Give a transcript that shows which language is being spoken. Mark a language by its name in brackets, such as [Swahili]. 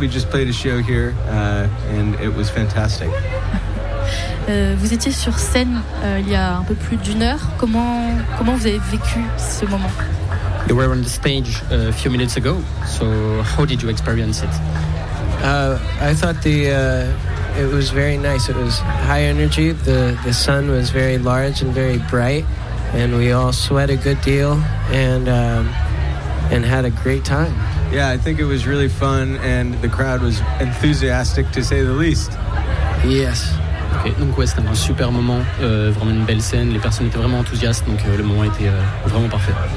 [English] We just played a show here and it was fantastic. [French] Vous étiez sur scène il y a un peu plus d'une heure. Comment vous avez vécu ce moment? [English] You were on the stage a few minutes ago. So how did you experience it? I thought it was very nice. It was high energy. The sun was very large and very bright, and we all sweat a good deal and had a great time. Yeah, I think it was really fun, and the crowd was enthusiastic to say the least. Yes. [French] Okay, donc ouais, c'était un super moment, vraiment une belle scène. Les personnes étaient vraiment enthousiastes, donc le moment était vraiment parfait.